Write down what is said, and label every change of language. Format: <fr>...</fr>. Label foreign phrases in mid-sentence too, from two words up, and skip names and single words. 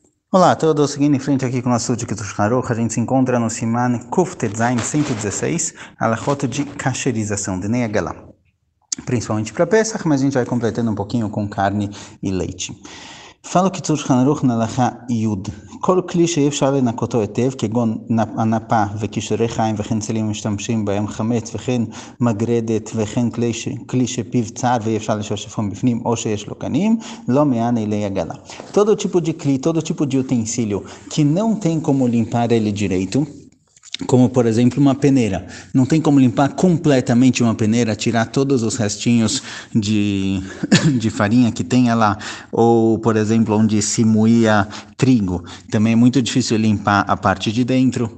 <pt>Olá a todos, seguindo em frente aqui com o nosso Dikut Shulchan Aruch, a gente se encontra no</pt> <he>סימן קוף טט זין</he> <pt>116, Halachot de cacherização, de Nei Agalá. Principalmente para Pesach, mas a gente vai completando um pouquinho com carne e leite. Fala o Kitzur Shulchan Aruch na</pt> <he>הלכה יוד. כל כלי שאפשר לנקותו היטב, כגון הנפה וקישורי חיים וכן צלים משתמשים בהם חמץ וכן מגרדת וכן כלי שפיו צר ואי אפשר לשפשפו בפנים או שיש לו קנים, לא מען אלי עגלה.</he> <pt>Todo tipo de kli, todo tipo de utensílio que não tem como limpar ele direito, como por exemplo uma peneira, não tem como limpar completamente uma peneira, tirar todos os restinhos de farinha que tenha lá, ou por exemplo onde se moía trigo, também é muito difícil limpar a parte de dentro.</pt>